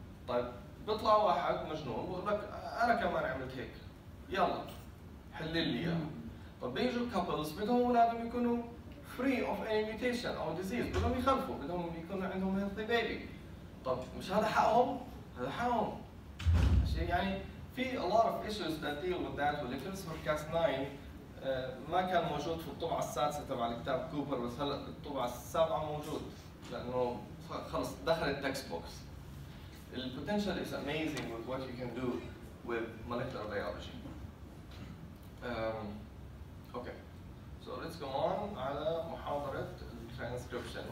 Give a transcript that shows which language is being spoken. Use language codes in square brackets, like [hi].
[ar] طيب بيطلع واحد مجنون بقول لك انا كمان عملت هيك، يلا حل لي اياه. طب بيجوا كابلز بدهم اولادهم يكونوا [en] free of any mutation [ar] او disease، بدهم يخلفوا، بدهم يكون عندهم healthy baby. طب مش هذا حقهم؟ هذا حقهم. يعني في [en] a lot of issues that deal with that. [ar] والكريسبر-كاس9 ما كان موجود في الطبعة السادسة تبع الكتاب كوبر، بس هلا الطبعة السابعة موجود لأنه خلص دخل التكست بوكس. [en] The potential is amazing with what you can do with molecular biology. Okay, so let's go on [ar] على محاضرة [en] transcription.